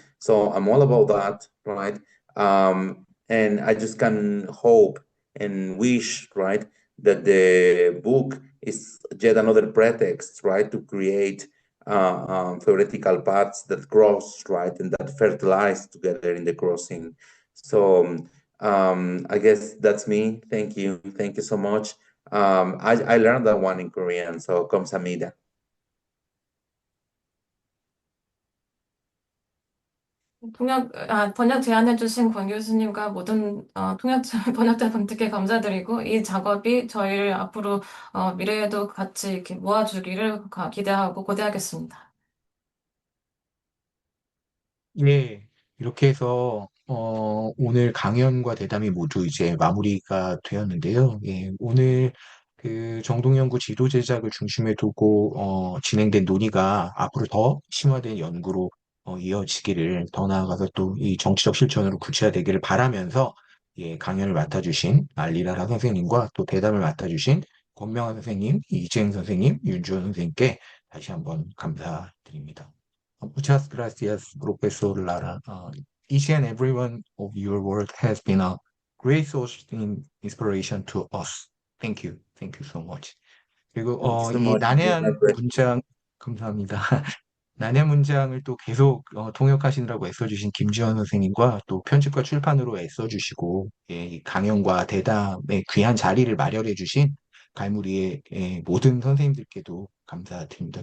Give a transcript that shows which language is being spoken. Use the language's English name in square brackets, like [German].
[English] So I'm all about that, right? And I just can hope and wish, right, that the book is yet another pretext, right, to create theoretical paths that cross, right, and that fertilize together in the crossing. So I guess that's me. Thank you. Thank you so much. I learned that one in Korean, so [Korean] 감사합니다. 번역 제안해주신 권 교수님과 모든 번역자분들께 감사드리고 이 작업이 저희를 앞으로 미래에도 같이 이렇게 모아주기를 기대하고 고대하겠습니다. 예, 이렇게 해서 오늘 강연과 대담이 모두 이제 마무리가 되었는데요. 예, 오늘 그 정동연구 지도제작을 중심에 두고 진행된 논의가 앞으로 더 심화된 연구로 이어지기를, 더 나아가서 또 이 정치적 실천으로 구체화되기를 바라면서, 예, 강연을 맡아주신 알리라라 선생님과 또 대담을 맡아주신 권명환 선생님, 이지행 선생님, 윤주원 선생님께 다시 한번 감사드립니다. [Spanish] Muchas gracias, Professor Lara. [English] Each and every one of your work has been a great source of inspiration to us. Thank you. Thank you so much. [Korean] 그리고 [English] Thank you so [Korean] 이 [English] much. [Korean] 난해한 문장, 감사합니다. 난해한 문장을 또 계속 통역하시느라고 애써주신 김지원 선생님과 또 편집과 출판으로 애써주시고, 예, 이 강연과 대담의 귀한 자리를 마련해주신 갈무리의 모든 선생님들께도 감사드립니다.